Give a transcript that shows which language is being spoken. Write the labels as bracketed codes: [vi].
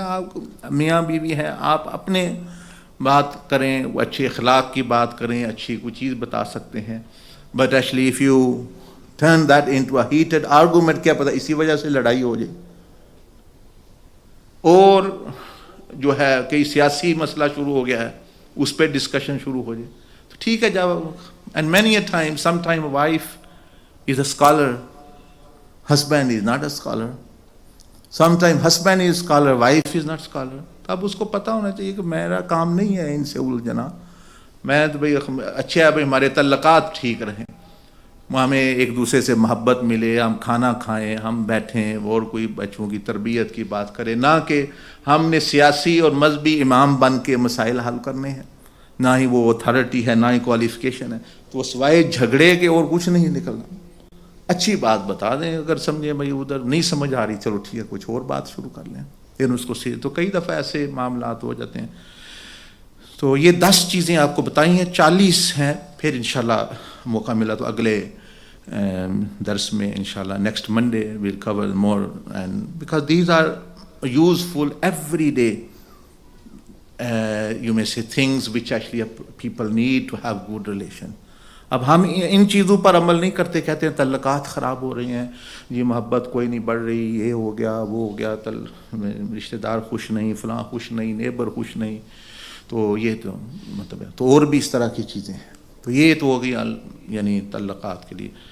[ur] آپ میاں بیوی ہیں، آپ اپنے بات کریں، اچھے اخلاق کی بات کریں، اچھی کوئی چیز بتا سکتے ہیں. [en] but actually if you turn that into a heated argument, [ur] کیا پتہ اسی وجہ سے لڑائی ہو جائے. اور جو ہے کئی سیاسی مسئلہ شروع ہو گیا ہے, اس پہ ڈسکشن شروع ہو جائے. تو ٹھیک ہے جب, [en] and many a time, sometime a wife is a scholar, husband is not a scholar. Sometime husband is scholar, wife is not scholar. [ur] اب اس کو پتہ ہونا چاہیے کہ میرا کام نہیں ہے ان سے الجھنا. میں تو بھائی اچھا ہے بھائی ہمارے تعلقات ٹھیک رہیں, ہمیں ایک دوسرے سے محبت ملے, ہم کھانا کھائیں, ہم بیٹھیں اور کوئی بچوں کی تربیت کی بات کریں, نہ کہ ہم نے سیاسی اور مذہبی امام بن کے مسائل حل کرنے ہیں. نہ ہی وہ اتھارٹی ہے, نہ ہی کوالیفیکیشن ہے. تو سوائے جھگڑے کے اور کچھ نہیں نکلنا. اچھی بات بتا دیں, اگر سمجھیں بھائی ادھر نہیں سمجھ آ رہی, چلو ٹھیک ہے کچھ اور بات شروع کر لیں, پھر اس کو تو کئی دفعہ ایسے معاملات ہو جاتے ہیں. تو یہ 10 چیزیں آپ کو بتائی ہیں, 40 ہیں. پھر انشاءاللہ موقع ملا تو اگلے درس میں انشاءاللہ next Monday [en] we'll cover more, and because these are useful every day, you may say things which actually people need to have good relation. [ur] اب ہم ان چیزوں پر عمل نہیں کرتے, کہتے ہیں تعلقات خراب ہو رہی ہیں جی, محبت کوئی نہیں بڑھ رہی, یہ ہو گیا وہ ہو گیا, رشتہ دار خوش نہیں, فلاں خوش نہیں, نیبر خوش نہیں. تو یہ تو مطلب ہے, تو اور بھی اس طرح کی چیزیں ہیں. تو یہ تو ہو گئی یعنی تعلقات کے لیے.